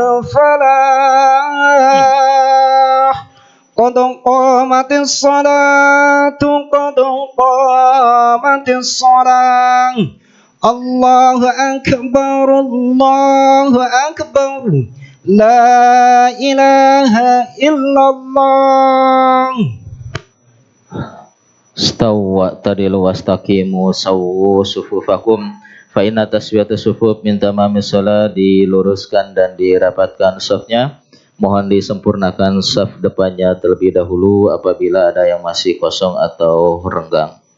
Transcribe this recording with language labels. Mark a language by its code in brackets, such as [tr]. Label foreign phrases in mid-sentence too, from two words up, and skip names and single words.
[ar] الفلاح قد قامت الصلاة قد قامت الصلاة الله أكبر لا إله إلا الله. استووا تعدلوا واستقيموا سووا صفوفكم فإن تسوية الصفوف من تمام الصلاة. [id] Diluruskan dan dirapatkan shafnya. Mohon disempurnakan saf depannya terlebih dahulu apabila ada yang masih kosong atau renggang.